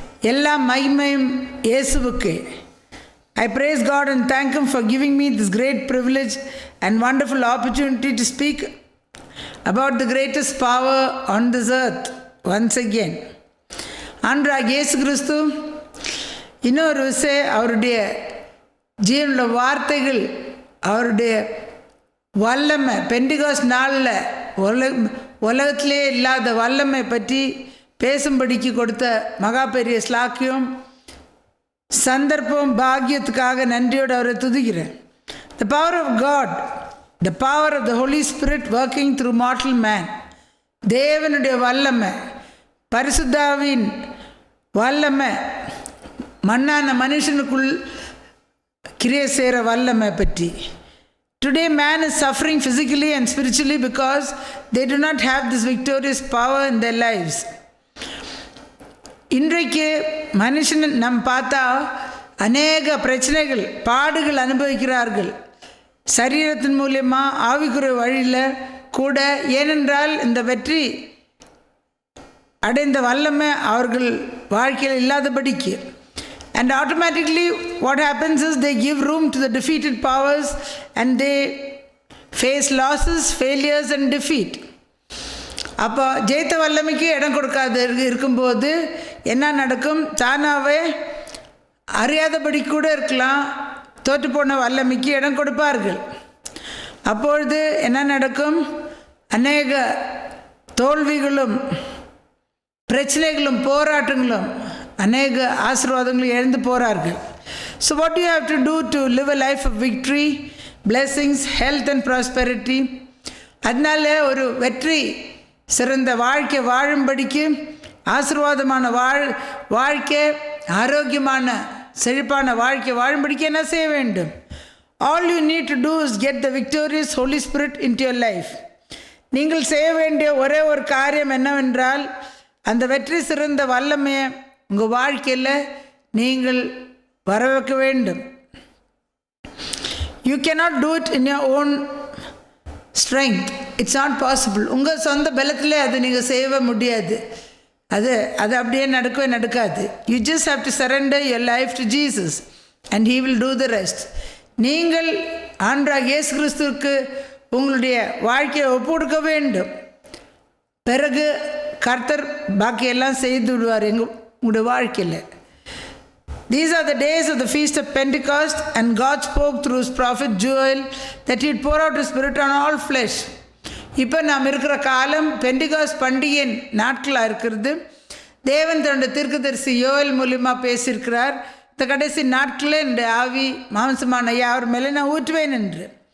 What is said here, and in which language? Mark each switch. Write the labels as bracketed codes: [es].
[ta] Ella மகிமையும் இயேசுவுக்கே. [en] I praise God and thank Him for giving me this great privilege and wonderful opportunity to speak about the greatest power on this earth once again. [ta] ஆண்டவராகிய இயேசு கிறிஸ்து இன்னொரு விஷயம் அவருடைய ஜீவனுள்ள வார்த்தைகள் அவருடைய வல்லமை பெண்டிகாஸ்ட் நாளில் உலகத்திலே இல்லாத வல்லமை பற்றி பேசும்படிக்கு கொடுத்த மகா பெரிய ஸ்லாக்கியம் சந்தர்ப்பம் பாக்கியத்துக்காக நன்றியோடு அவரை துதிக்கிறேன். [en] The power of God, the power of the Holy Spirit working through mortal man, [ta] தேவனுடைய வல்லமை, பரிசுத்தாவின் வல்லமை, மண்ணான மனுஷனுக்குள் கிரியை செய்கிற வல்லமை பற்றி. [en] Today man is suffering physically and spiritually because they do not have this victorious power in their lives. [ta] இன்றைக்கு மனுஷன் நம்ம பார்த்தா அநேக பிரச்சனைகள் பாடுகள் அனுபவிக்கிறார்கள் சரீரத்தின் மூலியமாக ஆவிக்குரிய வழியில் கூட. ஏனென்றால் இந்த வெற்றி அடைந்த வல்லமை அவர்கள் வாழ்க்கையில் இல்லாதபடிக்கு. [en] And automatically what happens is they give room to the defeated powers and they face losses, failures and defeat. [ta] அப்போ ஜெயித்த வல்லமைக்கு இடம் கொடுக்காது இருக்கும்போது என்ன நடக்கும்? தானாகவே அறியாதபடி கூட இருக்கலாம், தோற்று போன வல்லமைக்கு இடம் கொடுப்பார்கள். அப்பொழுது என்ன நடக்கும்? அநேக தோல்விகளும் பிரச்சனைகளும் போராட்டங்களும் அநேக ஆசீர்வாதங்களும் எழுந்து போகிறார்கள். [en] So what do you have to do to live a life of victory, blessings, health and prosperity? [ta] அதனால ஒரு வெற்றி சிறந்த வாழ்க்கை வாழும்படிக்கு ஆசீர்வாதமான வாழ்க்கை ஆரோக்கியமான செழிப்பான வாழ்க்கை வாழும்படிக்கு என்ன செய்ய வேண்டும்? [en] All you need to do is get the victorious Holy Spirit into your life. [ta] நீங்கள் செய்ய வேண்டிய ஒரே ஒரு காரியம் என்னவென்றால் அந்த வெற்றி சிறந்த வல்லமையை உங்கள் வாழ்க்கையில் நீங்கள் வர வைக்க வேண்டும். [en] You cannot do it in your own strength. It's not possible. [ta] உங்கள் சொந்த பலத்தில் அதை நீங்கள் செய்ய முடியாது. அது அப்படியே நடக்காது. [en] You just have to surrender your life to Jesus and He will do the rest. [ta] நீங்கள் ஆண்டவராகிய இயேசு கிறிஸ்துவுக்கு உங்களுடைய வாழ்க்கையை ஒப்புக்கொடுக்க வேண்டும். பிறகு கர்த்தர் பாக்கியெல்லாம் செய்து விடுவார் உங்களுடைய வாழ்க்கையில். [en] These are the days of the feast of Pentecost and God spoke through His prophet Joel that He would pour out His Spirit on all flesh. [ta] இப்போ நாம் இருக்கிற காலம் பெண்டிகாஸ்ட் பண்டிகை நாட்களாக இருக்கிறது. தேவன் தன்னுடைய தீர்க்கதரிசி யோவேல் மூலியமாக பேசியிருக்கிறார். இந்த கடைசி நாட்களில் என்னுடைய ஆவி மாம்சமான யாவர் மேலே நான் ஊற்றுவேன் என்று.